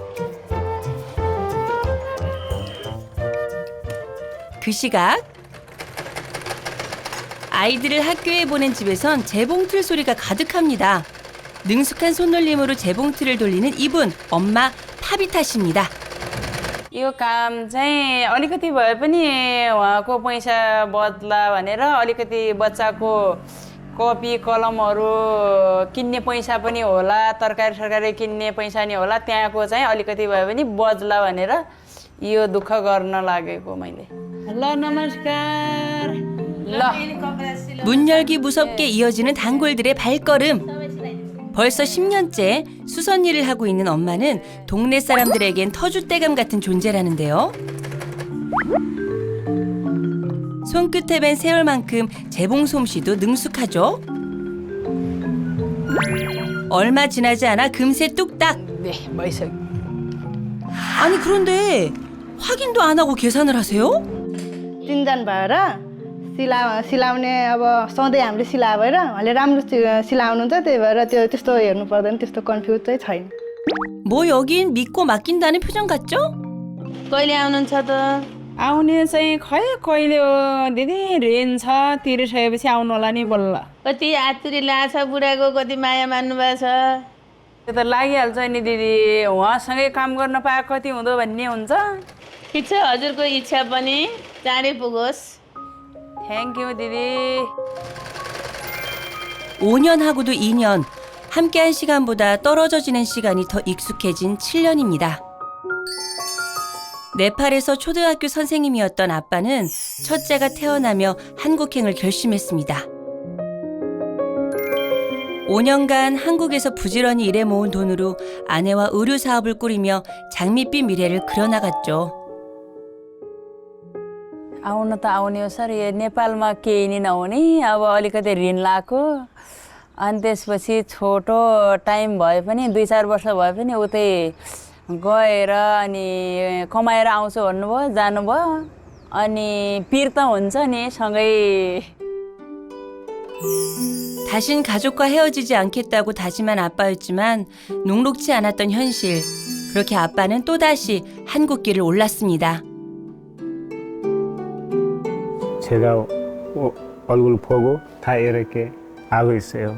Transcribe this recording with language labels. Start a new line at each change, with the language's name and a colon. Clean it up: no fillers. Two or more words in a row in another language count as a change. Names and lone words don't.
Korean: 그 시각 아이들을 학교에 보낸 집에선 재봉틀 소리가 가득합니다. 능숙한 손놀림으로 재봉틀을 돌리는 이분, 엄마 파비타 씨입니다.
Nepali: यो काम चाहिँ अलिकति भए पनि उहाँको पैसा बद्ला भनेर अलिकति बच्चाको कपी कलमहरू किन्ने पैसा पनि होला, तरकारी सरकारी किन्ने पैसा नि होला, त्यहाँको चाहिँ अलिकति भए पनि बज्ला भनेर यो दुःख गर्न लागेको मैले। ल नमस्कार। ल
Korean: 문 열기 무섭게 이어지는 단골들의 발걸음. 벌써 10년째 수선 일을 하고 있는 엄마는 동네 사람들에겐 터줏대감 같은 존재라는데요. 손끝에 밴 세월만큼 재봉 솜씨도 능숙하죠. 얼마 지나지 않아 금세 뚝딱. 네, 멋있어. 아니 그런데 확인도 안 하고 계산을 하세요?
Nepali: तिनजना भएर सिलाउने अब सधैँ हामीले सिलाए भएर उहाँले राम्रो सिलाउनुहुन्छ त्यही भएर त्यस्तो हेर्नु पर्दैन त्यस्तो कन्फ्युज चाहिँ छैन
Korean: 뭐 여긴 믿고 맡긴다는 표정 같죠?
Nepali: कहिले आउनुहुन्छ त आउने चाहिँ खै कहिले हो दिदी रेन छ तिरिसकेपछि आउनु होला नि बल्ल। कति आतुरी लाछ बुढाको कति माया मान्नु भएको छ त्यो त लागिहाल्छ नि दिदी, उहाँसँगै काम गर्न पाए कति हुँदो भन्ने हुन्छ। ठिक छ हजुरको इच्छा पनि चाँडै पुगोस्
English: thank you
Nepali: दिदी।
Korean: 5년 하고도 2년, 함께한 시간보다 떨어져 지낸 시간이 더 익숙해진 7년입니다. 네팔에서 초등학교 선생님이었던 아빠는 첫째가 태어나며 한국행을 결심했습니다. 5년간 한국에서 부지런히 일해 모은 돈으로 아내와 의류 사업을 꾸리며 장밋빛 미래를 그려나갔죠.
Nepali: आउन त आउने हो सर, यो नेपालमा केही नि नहुने, अब अलिकति ऋण लाएको अनि त्यसपछि छोटो टाइम भए पनि 2-4 वर्ष भए पनि उतै गएर अनि कमाएर आउँछु भन्नुभयो, जानुभयो अनि पिर त हुन्छ नि सँगै।
Korean: 다신 가족과 헤어지지 않겠다고 다짐한 아빠였지만 녹록지 않았던 현실. 그렇게 아빠는 또다시 한국길을 올랐습니다. 제가 얼굴 보고 다 이렇게 하고 있어요.